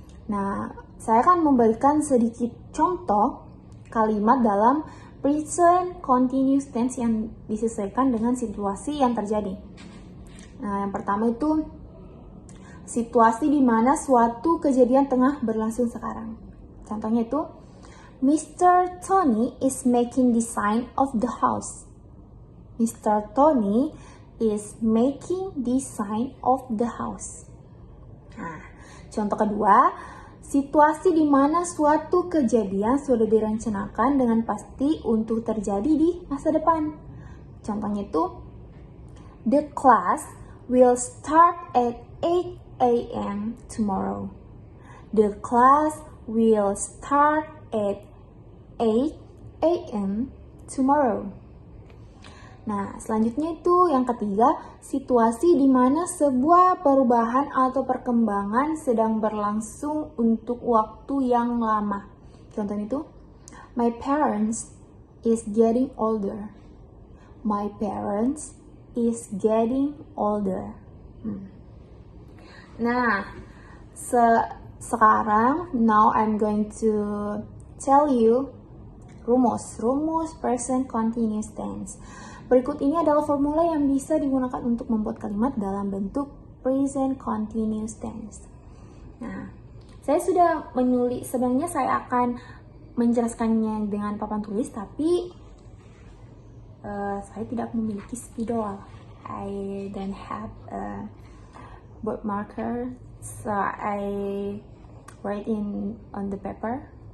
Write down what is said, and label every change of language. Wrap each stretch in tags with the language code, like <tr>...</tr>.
<id>Nah, saya akan memberikan sedikit contoh kalimat dalam present continuous tense yang disesuaikan dengan situasi yang terjadi. Nah, yang pertama itu situasi di mana suatu kejadian tengah berlangsung sekarang. Contohnya itu, Mr.</id> <en>Tony is making design of the house. Mr. Tony is making design of the house.</en> <id>Nah, contoh kedua, situasi di mana suatu kejadian sudah direncanakan dengan pasti untuk terjadi di masa depan. Contohnya itu,</id> <en>the class will start at 8 a.m. tomorrow. The class will start at 8 a.m. tomorrow.</en> <id>Nah, selanjutnya itu yang ketiga, situasi di mana sebuah perubahan atau perkembangan sedang berlangsung untuk waktu yang lama. Contohnya itu,</id> <en>my parents is getting older. My parents is getting older.</en> <id>Nah, sekarang,</id> <en>now I'm going to tell you</en> <id>rumus</id> <en>present continuous tense.</en> <id>Berikut ini adalah formula yang bisa digunakan untuk membuat kalimat dalam bentuk present continuous tense. Nah, saya sudah menulis, sebenarnya saya akan menjelaskannya dengan papan tulis, tapi saya tidak memiliki spidol.</id> <en>I don't have a board marker, so I write on the paper.</en>